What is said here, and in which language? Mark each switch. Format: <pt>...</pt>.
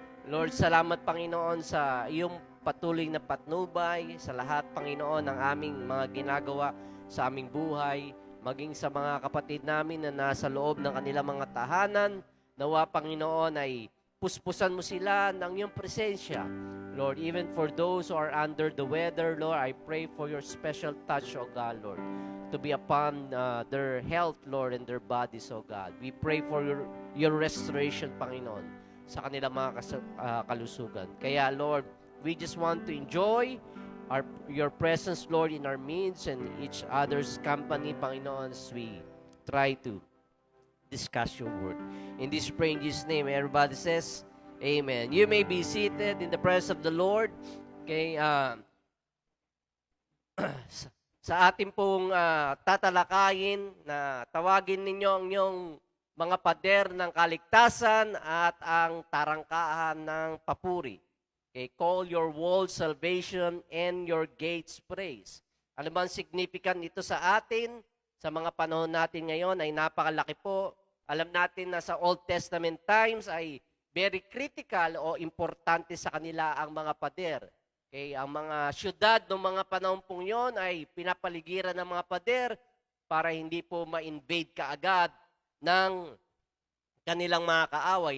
<tl>Lord, salamat, Panginoon, sa iyong patuloy na patnubay, sa lahat, Panginoon, ng aming mga ginagawa sa aming buhay, maging sa mga kapatid namin na nasa loob ng kanilang mga tahanan. Nawa, Panginoon, ay puspusan mo sila ng iyong presensya.</tl> <en>Lord, even for those who are under the weather, Lord, I pray for your special touch, O God, Lord, to be upon their health, Lord, and their bodies, O God. We pray for your restoration, Panginoon,</en> <tl>sa kanilang mga kalusugan.</tl> <en>Kaya, Lord, we just want to enjoy your presence, Lord, in our midst and each other's company, Panginoon, as we try to discuss your word. In this praying in Jesus' name, everybody says, Amen. You may be seated in the presence of the Lord.</en> <tl>Okay, sa ating pong tatalakayin na tawagin ninyo ang inyong mga pader ng kaligtasan at ang tarangkahan ng papuri.</tl> <en>Okay, call your walls salvation and your gates praise.</en> <tl>Ano ba ang significant nito sa atin? Sa mga panahon natin ngayon ay napakalaki po. Alam natin na sa Old Testament times ay</tl> <en>very critical</en> <tl>o importante sa kanila ang mga pader. Okay, ang mga syudad ng mga panahon pong yon ay pinapaligiran ng mga pader para hindi po ma-invade kaagad ng kanilang mga kaaway.</tl>